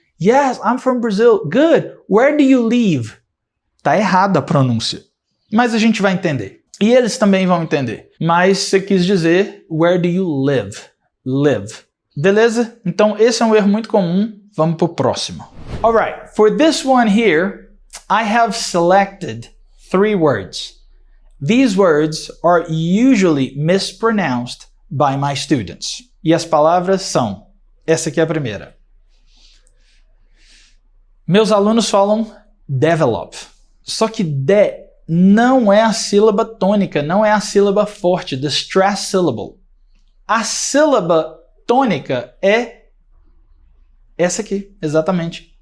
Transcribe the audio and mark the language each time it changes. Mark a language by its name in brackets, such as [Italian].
[English] Yes, I'm from Brazil. Good. Where do you live? [Portuguese] Tá errada a pronúncia. Mas a gente vai entender. E eles também vão entender. Mas você quis dizer, [English] where do you live? [Portuguese] Beleza? Então esse é um erro muito comum. Vamos pro próximo. [English] Alright, for this one here, I have selected 3 words. These words are usually mispronounced by my students. [Portuguese] E as palavras são, essa aqui é a primeira. Meus alunos falam develop. Só que de não é a sílaba tônica, não é a sílaba forte, [English] the stress syllable. [Portuguese] A sílaba tônica é essa aqui, exatamente.